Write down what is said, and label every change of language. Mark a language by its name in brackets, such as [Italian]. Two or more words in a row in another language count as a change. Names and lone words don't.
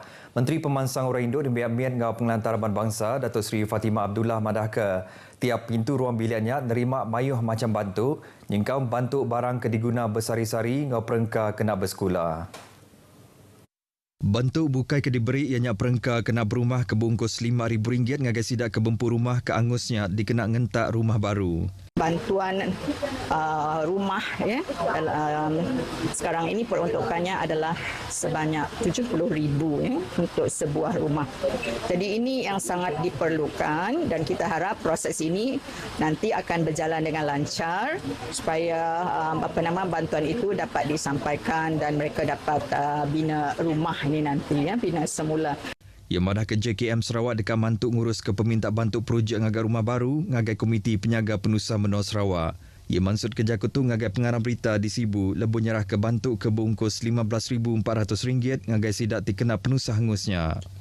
[Iban] Menteri Pemansang Orang Indo dan Mian Ngau Pengelantar Ramban Bangsa Datuk Seri Fatimah Abdullah madah ke tiap pintu ruang biliknya nerima mayuh macam bantu, nyengkau bantu barang ke diguna bersari-sari ngau perengka kena bersekolah. Bantu bukai ke diberi ianya perengka kena berumah ke bungkus RM5,000 ngagai sidak ke bempu rumah ke angusnya dikena ngentak rumah baru. [Malay] Bantuan rumah ya sekarang ini peruntukannya adalah sebanyak 70,000 ya untuk sebuah rumah. Jadi ini yang sangat diperlukan dan kita harap proses ini nanti akan berjalan dengan lancar supaya bantuan itu dapat disampaikan dan mereka dapat bina rumah ini nanti ya, bina semula. [Iban] Ia madah ke JKM Sarawak dekat mantuk ngurus ke peminta bantu projek ngagai rumah baru ngagai Komiti Penyaga Penusa Menor Sarawak. Ia mansut kerja kutu ngagai pengarang berita di Sibu lebu nyerah ke bantu ke bungkus RM15,400 ngagai sidak dikena penusa hangusnya.